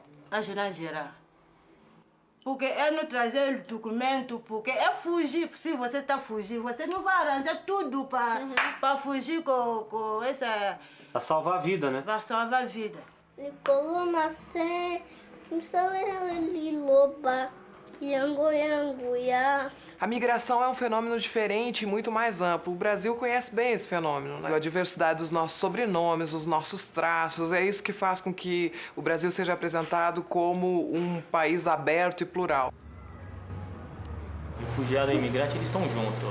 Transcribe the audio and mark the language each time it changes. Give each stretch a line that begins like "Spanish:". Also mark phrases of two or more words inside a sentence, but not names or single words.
Portuguese: Ajudante geral. Porque eu não trazer o documento, porque é fugir. Se você está fugindo, você não vai arranjar tudo para fugir com essa... Para salvar a vida, né? Para salvar a vida. Nascer,
Lingala: loba. Yango yango ya
Portuguese: A migração é um fenômeno diferente e muito mais amplo. O Brasil conhece bem esse fenômeno, né? A diversidade dos nossos sobrenomes, os nossos traços, é isso que faz com que o Brasil seja apresentado como um país aberto e plural. Refugiado e imigrante, eles estão juntos.